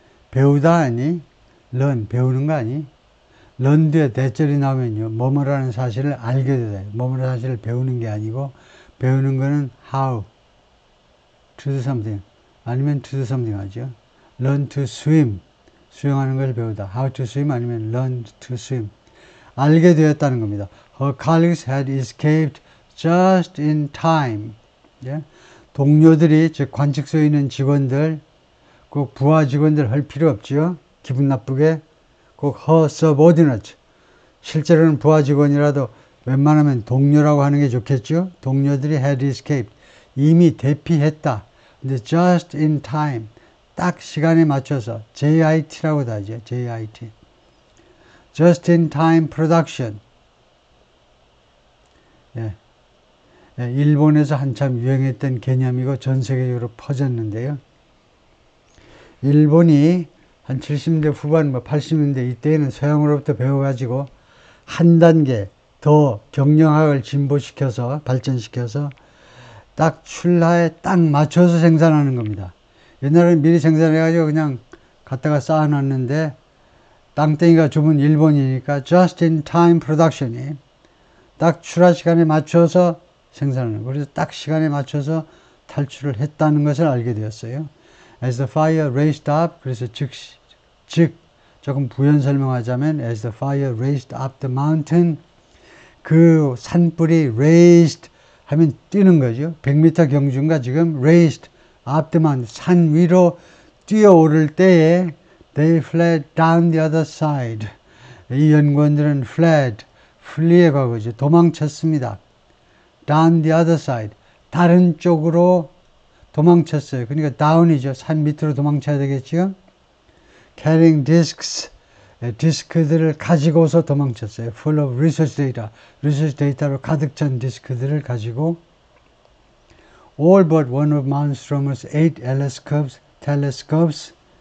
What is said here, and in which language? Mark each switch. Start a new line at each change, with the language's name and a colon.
Korean: 배우다 아니, learn, 배우는 거 아니. learn 뒤에 대절이 나오면요, 뭐뭐라는 사실을 알게 되다. 뭐뭐라는 사실을 배우는 게 아니고, 배우는 거는
English: how to do something,
Korean: 아니면 to do something 하죠.
English: learn to swim,
Korean: 수영하는 걸 배우다.
English: how to swim 아니면 learn to swim.
Korean: 알게 되었다는 겁니다.
English: Her colleagues had escaped just in time.
Korean: 예? 동료들이, 즉 관측소에 있는 직원들, 꼭 부하 직원들 할 필요 없죠. 기분 나쁘게. 꼭
English: her subordinate,
Korean: 실제로는 부하 직원이라도 웬만하면 동료라고 하는 게 좋겠죠. 동료들이
English: had escaped,
Korean: 이미 대피했다. 근데
English: just in time,
Korean: 딱 시간에 맞춰서, JIT라고 하죠.
English: JIT. just in time production.
Korean: 예. 예, 일본에서 한참 유행했던 개념이고 전 세계적으로 퍼졌는데요. 일본이 한 70년대 후반, 80년대 이때에는 서양으로부터 배워가지고 한 단계 더 경영학을 진보시켜서, 발전시켜서 딱 출하에 딱 맞춰서 생산하는 겁니다. 옛날에는 미리 생산해가지고 그냥 갖다가 쌓아놨는데 땅덩이가 좁은 일본이니까
English: just in time production
Korean: 이 딱 출하 시간에 맞춰서 생산하는 거예요. 그래서 딱 시간에 맞춰서 탈출을 했다는 것을 알게 되었어요.
English: As the fire raced up,
Korean: 그래서 즉 조금 부연 설명하자면
English: as the fire raced up the mountain,
Korean: 그 산불이
English: raised 하면 뛰는 거죠.
Korean: 100m 경주인가 지금
English: raised up the mountain,
Korean: 산 위로 뛰어오를 때에
English: they fled down the other side.
Korean: 이 연구원들은
English: fled flee의
Korean: 과거죠. 도망쳤습니다.
English: down the other side.
Korean: 다른 쪽으로 도망쳤어요. 그러니까 down이죠. 산 밑으로 도망쳐야 되겠죠.
English: carrying disks.
Korean: 디스크들을 가지고서 도망쳤어요.
English: full of research data. 리서치 데이터로 가득 찬
Korean: 디스크들을 가지고
English: all but one of Malmström's 8 telescopes.